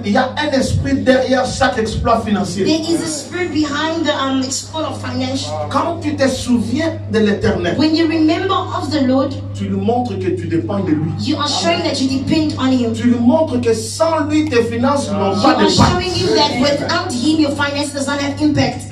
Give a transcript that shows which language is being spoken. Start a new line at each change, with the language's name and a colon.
French: Il y a un esprit derrière chaque exploit financier.
English: There is a spirit behind the export of financial.
French: Quand tu te souviens de l'Éternel,
English: When you remember of the Lord,
French: tu lui montres que tu dépends de lui.
English: you are showing that you depend on him.
French: Tu lui montres que sans lui, tes finances n'ont
English: You
French: pas
English: are
French: de
English: showing
French: part.
English: him that without him, your finance does not have impact.